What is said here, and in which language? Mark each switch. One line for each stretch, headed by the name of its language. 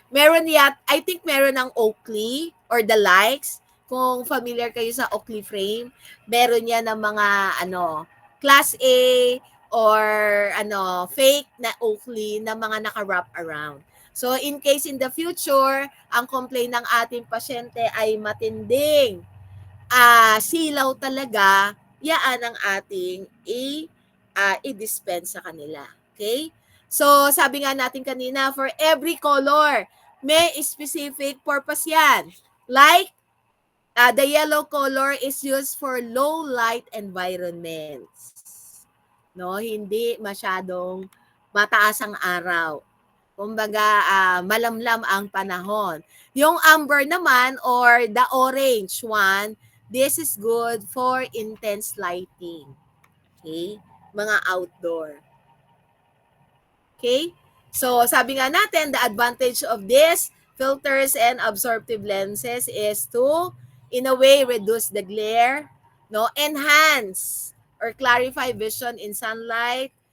Filipino: Meron
English: I think
Filipino: meron ng Oakley
English: or the likes.
Filipino: Kung familiar kayo sa Oakley frame, meron yan ng mga class A or fake na Oakley na mga naka-wrap around. So in case in the future, ang complaint ng ating pasyente ay matinding silaw talaga, yaan ang ating i-dispense sa kanila. Okay? So sabi nga natin kanina,
English: for every color,
Filipino: may specific purpose yan.
English: Like, the yellow color is used for low light environments.
Filipino: No, hindi masyadong mataas ang araw. Kumbaga, malamlam ang panahon. Yung amber naman
English: or the orange one, this is good for intense lighting. Okay?
Filipino: Mga outdoor. Okay?
English: So,
Filipino: sabi nga natin,
English: the advantage of this filters and absorptive lenses is to in a way reduce the glare, no, enhance or clarify vision in sunlight.